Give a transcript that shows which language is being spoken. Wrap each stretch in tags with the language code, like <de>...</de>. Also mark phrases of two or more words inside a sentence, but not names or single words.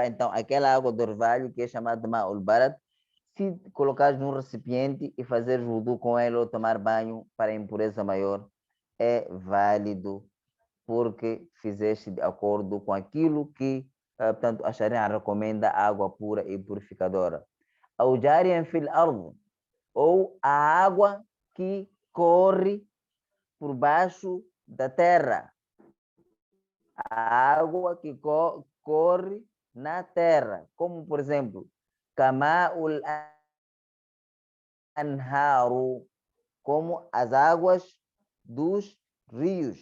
<pt>então, aquela água do orvalho, que é chamada de</pt> <ar>ماء البرد,</ar> <pt>se colocares num recipiente e fazer wudu com ela ou tomar banho para impureza maior, é válido, porque fizeste de acordo com aquilo que, portanto, a Sharia recomenda, água pura e purificadora.</pt> <ar>Ou جاريا في الأرض,</ar> <pt>ou a água que corre por baixo da terra. A água que corre na terra, como, por exemplo,</pt> <ar>كماء الأنهار,</ar> <pt>como as águas dos rios.</pt>